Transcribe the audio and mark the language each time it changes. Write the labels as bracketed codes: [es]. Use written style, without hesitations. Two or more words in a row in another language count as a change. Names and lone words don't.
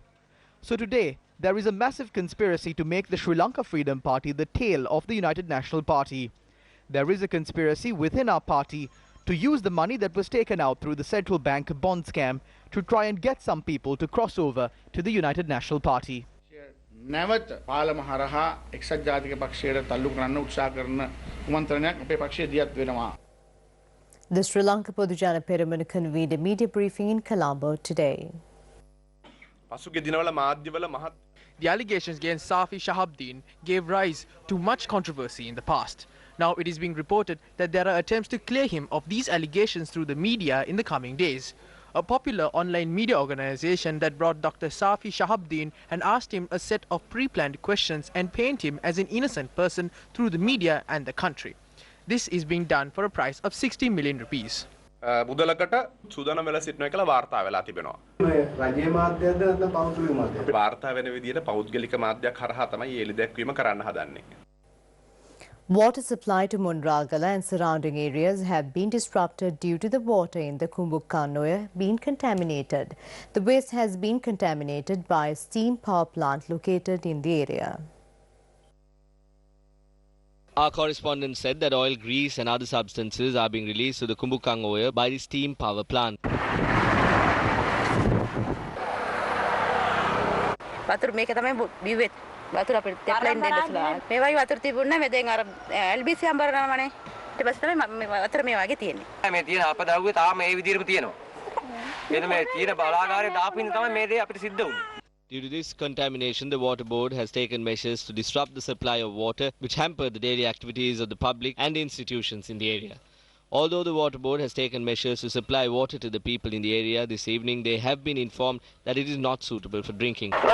[en] So today, there is a massive conspiracy to make the Sri Lanka Freedom Party the tail of the United National Party. There is a conspiracy within our party to use the money that was taken out through the central bank bond scam to try and get some people to cross over to the United National Party. [si] නැවත පාලම හරහා එක්සත් ජාතික පක්ෂයට තල්ලු කරන්න උත්සාහ කරන කුමන්ත්‍රණයක් අපේ පක්ෂය දියත් වෙනවා. [en] The Sri Lanka Podujana Peramana convened a media briefing in Colombo today. The allegations against Safi Shahab gave rise to much controversy in the past. Now it is being reported that there are attempts to clear him of these allegations through the media in the coming days. A popular online media organization that brought Dr. Safi Shahab and asked him a set of pre-planned questions and paint him as an innocent person through the media and the country. This is being done for a price of 60 million rupees. [si] මුදලකට සූදානම් වෙලා සිටිනවා කියලා වාර්තා වෙලා තිබෙනවා. රජයේ මාධ්‍යයද නැත්නම් පෞද්ගලික මාධ්‍යයද? වාර්තා වෙන විදිහට පෞද්ගලික මාධ්‍යයක් හරහා තමයි එළි දැක්වීම කරන්න හදන්නේ. [en] Water supply to Munragala and surrounding areas have been disrupted due to the water in the Kumbukanoya being contaminated. The waste has been contaminated by a steam power plant located in the area. Our correspondent said that oil, grease and other substances are being released to the Kumbukanoya by the steam power plant. [si] වතුර මේක තමයි බිව්වෙත් වතුර අපිට ටෙප්ලයින් දෙන්න සලා මේ වගේ වතුර තිබුණා මේ දැන් අර LBC අම්බරනවානේ ඊට පස්සේ තමයි වතුර මේ වගේ තියෙන්නේ මේ තියෙන අපදාවුවේ තාම මේ විදිහටම තියෙනවා මෙන්න මේ තියෙන බලාගාරේ දාපින්න තමයි මේ දේ අපිට සිද්ධ වුනේ. [en] Due to this contamination, the water board has taken measures to disrupt the supply of water, which hamper the daily activities of the public and institutions in the area. Although the water board has taken measures to supply water to the people in the area, this evening they have been informed that it is not suitable for drinking.